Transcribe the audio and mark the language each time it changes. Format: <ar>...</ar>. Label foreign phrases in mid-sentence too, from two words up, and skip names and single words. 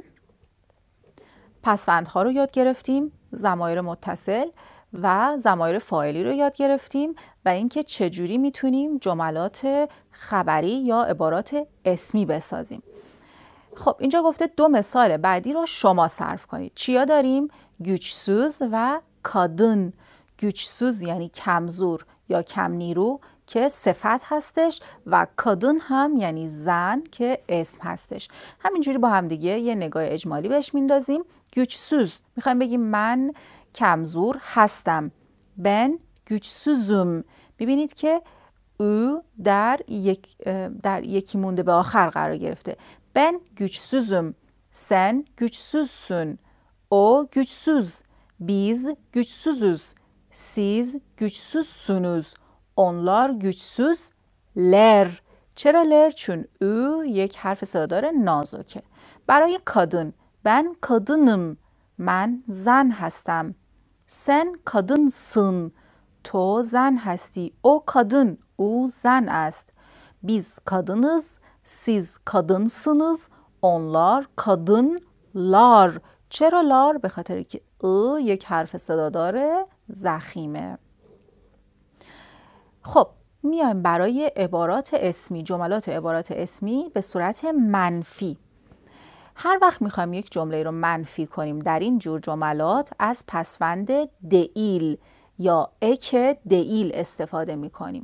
<fa>پسوندها رو یاد گرفتیم، ضمایر متصل و ضمایر فاعلی رو یاد گرفتیم و اینکه چجوری میتونیم جملات خبری یا عبارات اسمی بسازیم. خب اینجا گفته 2 مثال بعدی رو شما صرف کنید. چیا داریم؟ güçsüz و kadın. güçsüz یعنی کمزور یا کم نیرو که صفت هستش و kadın هم یعنی زن که اسم هستش. همینجوری با هم دیگه یه نگاه اجمالی بهش میندازیم. güçsüz میخوایم بگیم من کمزور هستم.</fa> <tr>ben güçsüzüm.</tr> <fa>ببینید که او در یکی مونده به آخر قرار گرفته.</fa> <tr>ben güçsüzüm. sen güçsüzsün. o güçsüz. biz güçsüzüz. siz güçsüzsünüz. onlar güçsüzler.</tr> <fa>چرا لر؟ چون او یک حرف صدادار نازکه.</fa> <tr>برای kadın ben kadınım.</tr> <fa>من زن هستم.</fa> <tr>sen kadınsın.</tr> <fa>تو زن هستی. او kadın. او زن است.</fa> <tr>biz kadınız. siz kadınsınız. onlar kadınlar.</tr> <fa>چرا لار؟ به خاطر که ا یک حرف صدادار ضخیمه. خب میایم برای عبارات اسمی، جملات عبارات اسمی به صورت منفی. هر وقت میخوایم یک جمله رو منفی کنیم در این جور جملات از پسوند دئیل یا اک دئیل استفاده میکنیم.</fa>